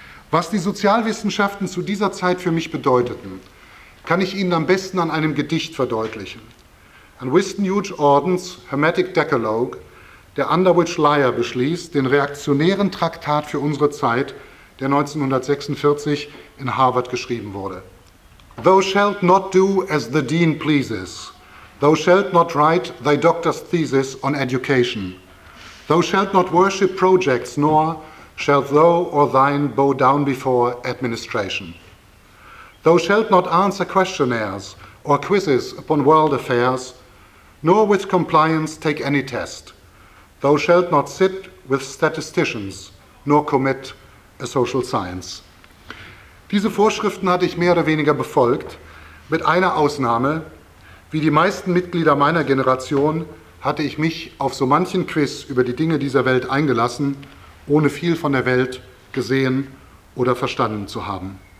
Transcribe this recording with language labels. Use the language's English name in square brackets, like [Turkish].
[German] Was die Sozialwissenschaften zu dieser Zeit für mich bedeuteten, kann ich Ihnen am besten an einem Gedicht verdeutlichen. An Winston Hughes Ordens Hermetic Decalogue, der Underwich Liar beschließt, den reaktionären Traktat für unsere Zeit, der 1946 in Harvard geschrieben wurde. [English] Thou shalt not do as the dean pleases. Thou shalt not write thy doctor's thesis on education. Thou shalt not worship projects, nor shalt thou or thine bow down before administration. Thou shalt not answer questionnaires or quizzes upon world affairs, nor with compliance take any test. Thou shalt not sit with statisticians, nor commit a social science. [German] Diese Vorschriften hatte ich mehr oder weniger befolgt. Mit einer Ausnahme, wie die meisten Mitglieder meiner Generation, hatte ich mich auf so manchen Quiz über die Dinge dieser Welt eingelassen, ohne viel von der Welt gesehen oder verstanden zu haben.